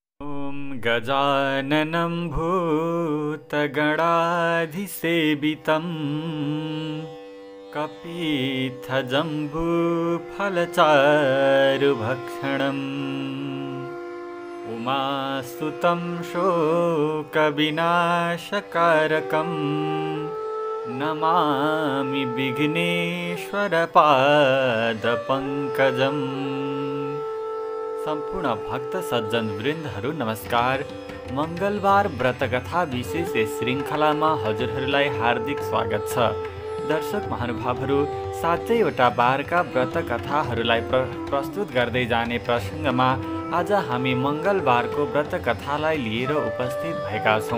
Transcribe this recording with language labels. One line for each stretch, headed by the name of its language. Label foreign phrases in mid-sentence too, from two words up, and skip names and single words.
Sanskrit: ॐ गजाननं भूतगणाधिसेवितं कपित्थजम्बूफलचारुभक्षणम् उमासुतं शोकविनाशकारकं नमामि विघ्नेश्वरपादपङ्कजम्।
Nepali: सम्पूर्ण भक्त सज्जन वृन्दहरू नमस्कार। मंगलबार व्रतकथा विशेष श्रृङ्खलामा हजुरहरूलाई हार्दिक स्वागत छ। दर्शक महानुभावहरू, 7वटा बारका व्रतकथाहरूलाई प्रस्तुत गर्दै जाने प्रसङ्गमा आज हामी मंगलबारको व्रतकथालाई लिएर उपस्थित भएका छौँ।